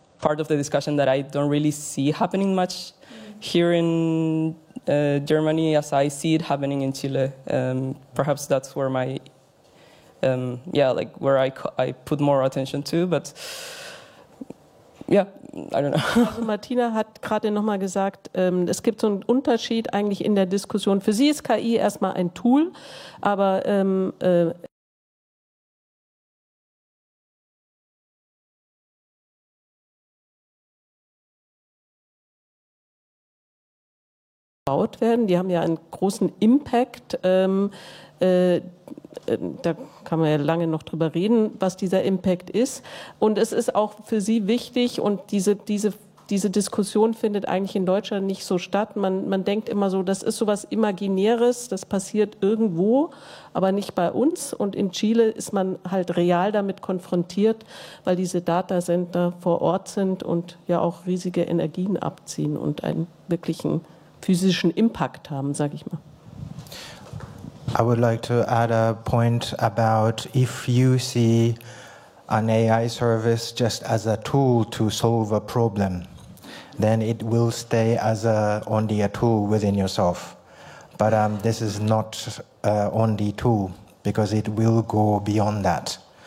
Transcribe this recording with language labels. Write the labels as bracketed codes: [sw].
[en] part of the discussion that I don't really see happening much here in Germany as I see it happening in Chile. Perhaps that's where my, where I put more attention to, but yeah, I don't know. [de] Also Martina hat gerade nochmal gesagt, es gibt so einen Unterschied eigentlich in der Diskussion. Für sie ist KI erstmal ein Tool, aber werden. Die haben ja einen großen Impact. Da kann man ja lange noch drüber reden, was dieser Impact ist. Und es ist auch für Sie wichtig und diese Diskussion findet eigentlich in Deutschland nicht so statt. Man denkt immer so, das ist sowas Imaginäres, das passiert irgendwo, aber nicht bei uns. Und in Chile ist man halt real damit konfrontiert, weil diese Datacenter vor Ort sind und ja auch riesige Energien abziehen und einen wirklichen physischen Impact haben, sage ich mal. [en] I would like to add a point about if you see an AI service just as a tool to solve a problem, then it will stay as only a tool within yourself. But this is not only tool, because it will go beyond that.